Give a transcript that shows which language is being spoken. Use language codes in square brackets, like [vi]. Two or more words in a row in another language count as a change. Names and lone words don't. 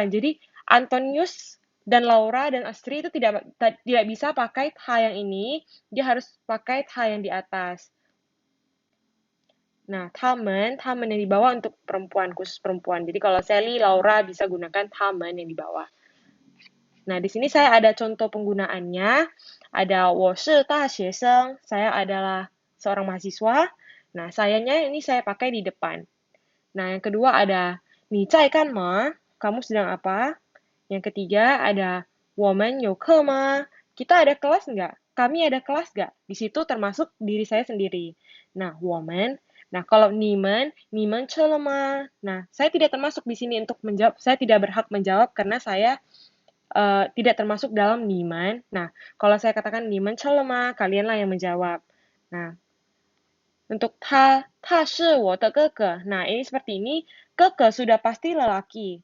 [id] Jadi Antonius dan Laura dan Astri itu tidak bisa pakai tha yang ini, dia harus pakai tha yang di atas. Nah, tamen yang di bawah untuk perempuan, khusus perempuan. Jadi kalau Sally, Laura bisa gunakan tamen yang di bawah. Nah, di sini saya ada contoh penggunaannya. [zh] Ada 我是大学生, [id] saya adalah seorang mahasiswa. Nah, sayanya ini saya pakai di depan. Nah, yang kedua ada [zh] 你在干嘛? [id] Kamu sedang apa? Yang ketiga ada [zh] 我们有课吗? [id] Kita ada kelas nggak? Kami ada kelas nggak? Di situ termasuk diri saya sendiri. Nah, [zh] 我们. [id] Nah, kalau [zh] 你们吃了吗? [id] Nah, saya tidak termasuk di sini untuk menjawab. Saya tidak berhak menjawab karena saya tidak termasuk dalam niman. Nah, kalau saya katakan [zh] 你们吃了吗, [id] kalianlah yang menjawab. Nah, untuk [zh] 他是我的哥哥. [id] Nah, ini seperti ini, gege sudah pasti lelaki.